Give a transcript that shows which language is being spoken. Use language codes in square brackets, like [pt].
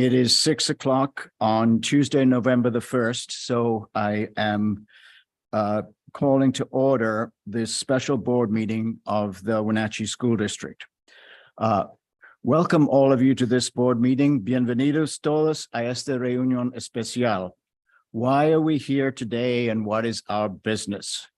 [en] It is 6 o'clock on Tuesday, November the 1st. So I am calling to order this special board meeting of the Wenatchee School District. Welcome all of you to this board meeting. [es] Bienvenidos todos a esta reunión especial. [en] Why are we here today and what is our business?